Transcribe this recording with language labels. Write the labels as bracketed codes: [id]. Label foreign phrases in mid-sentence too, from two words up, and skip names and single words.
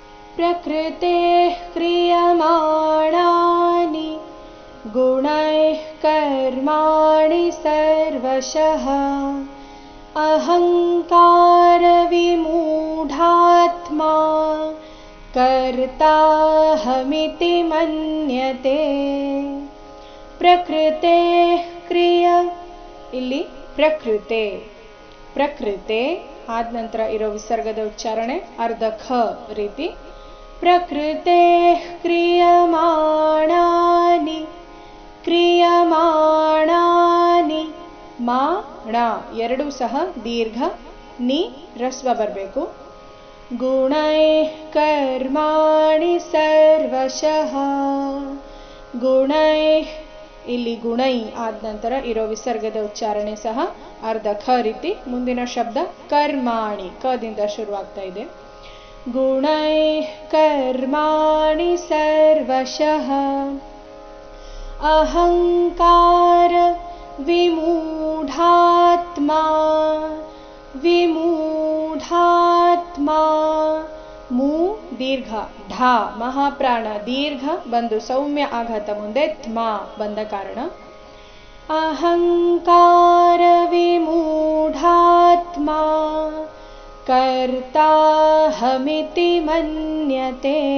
[sa] प्रकृतेः क्रियमाणानि गुणैः कर्माणि सर्वशः अहङ्कारविमूढात्मा कर्ताहमिति मन्यते. प्रकृतेः ಕ್ರಿಯ [kn] ಇಲ್ಲಿ ಪ್ರಕೃತೆ ಪ್ರಕೃತೆ ಆದ ನಂತರ ಇರೋ ವಿಸರ್ಗದ ಉಚ್ಚಾರಣೆ ಅರ್ಧ ಖ ರೀತಿ. [sa] ಪ್ರಕೃತೆಃ ಕ್ರಿಯಮಾಣಾನಿ ಕ್ರಿಯಮಾಣಾನಿ [kn] ಮಾ ಣ ಎರಡೂ ಸಹ ದೀರ್ಘ, ನಿ ರಸ್ವ ಬರಬೇಕು. [sa] ಗುಣೈಃ ಕರ್ಮಾಣಿ ಸರ್ವಶಃ [kn] ಗುಣೈಃ ಇಲ್ಲಿ ಗುಣೈ ಆದ ನಂತರ ಇರೋ ವಿಸರ್ಗದ ಉಚ್ಚಾರಣೆ ಸಹ ಅರ್ಧ ಖ ರೀತಿ. ಮುಂದಿನ ಶಬ್ದ ಕರ್ಮಾಣಿ ಕದಿಂದ ಶುರುವಾಗ್ತಾ ಇದೆ. [sa] ಗುಣೈಃ ಕರ್ಮಾಣಿ ಸರ್ವಶಃ ಅಹಂಕಾರ ವಿಮೂಢಾತ್ಮಾ [kn] ವಿಮೂಢಾತ್ಮಾ ಮೂ ದೀರ್ಘ ಢಾ ಮಹಾಪ್ರಾಣ ದೀರ್ಘ ಬಂದು ಸೌಮ್ಯ ಆಘಾತ ಮುಂದೆ ತ್ಮ ಬಂದ ಕಾರಣ [sa] ಅಹಂಕಾರ ವಿಮೂಢಾತ್ಮಾ ಕರ್ತಾಹಮಿತಿ ಮನ್ಯತೆ.